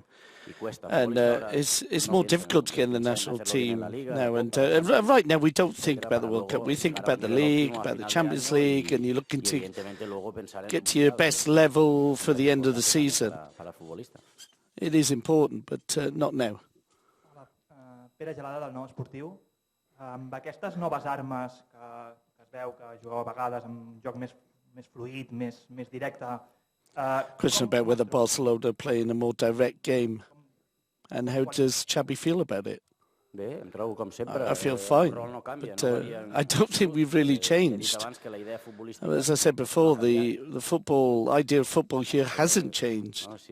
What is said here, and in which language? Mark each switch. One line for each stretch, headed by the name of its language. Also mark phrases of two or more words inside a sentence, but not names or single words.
English: And it's more difficult to get in the national team now. And right now, we don't think about the World Cup. We think about the league, about the Champions League, and you're looking to get to your best level for the end of the season. It is important, but not now.
Catalan: Pere Gelada, del Nou Esportiu. Amb aquestes noves armes que es veu que jugueu a vegades amb joc més fluid, més directe...
English: Question about whether Barcelona are playing a more direct game, and how does Xavi feel about it? I feel fine, but I don't think we've really changed. As I said before, the idea of football here hasn't changed.